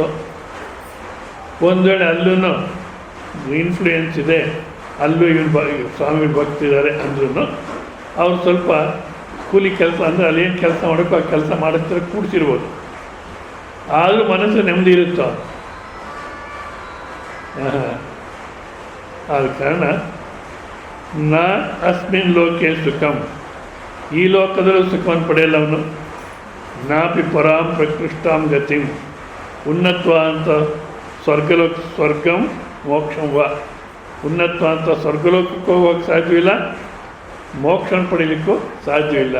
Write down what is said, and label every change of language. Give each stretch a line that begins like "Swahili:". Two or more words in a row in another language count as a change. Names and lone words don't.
Kannada: ಒಂದು ವೇಳೆ ಅಲ್ಲೂ ಇನ್ಫ್ಲೂಯೆನ್ಸ್ ಇದೆ, ಅಲ್ಲೂ ಸ್ವಾಮಿಗಳು ಭಕ್ತಿದ್ದಾರೆ ಅಂದ್ರೂ ಅವ್ರು ಸ್ವಲ್ಪ ಕೂಲಿ ಕೆಲಸ ಅಂದರೆ ಅಲ್ಲೇನು ಕೆಲಸ ಮಾಡೋಕ್ಕೋ ಆ ಕೆಲಸ ಮಾಡಿಸ್ತಾರೆ ಕೂಡಿಸಿರ್ಬೋದು. ಆದರೂ ಮನಸ್ಸು ನೆಮ್ಮದಿ ಇರುತ್ತೋ? ಆದ ಕಾರಣ
Sanskrit: ನ ಅಸ್ಮಿನ್ ಲೋಕೆ ಸುಖಂ,
Kannada: ಈ ಲೋಕದಲ್ಲೂ ಸುಖವನ್ನು ಪಡೆಯಲ್ಲ ಅವನು.
Sanskrit: ನಾಪಿ ಪರಾಂ ಪ್ರಕೃಷ್ಟಾಂ ಗತಿಂ,
Kannada: ಉನ್ನತ್ವ ಅಂತ ಸ್ವರ್ಗಂ ಮೋಕ್ಷಂ ವ. ಉನ್ನತ್ವ ಅಂತ ಸ್ವರ್ಗಲೋಕಕ್ಕೂ ಹೋಗೋಕ್ಕೆ ಸಾಧ್ಯವಿಲ್ಲ, ಮೋಕ್ಷನ ಪಡೀಲಿಕ್ಕೂ ಸಾಧ್ಯವಿಲ್ಲ.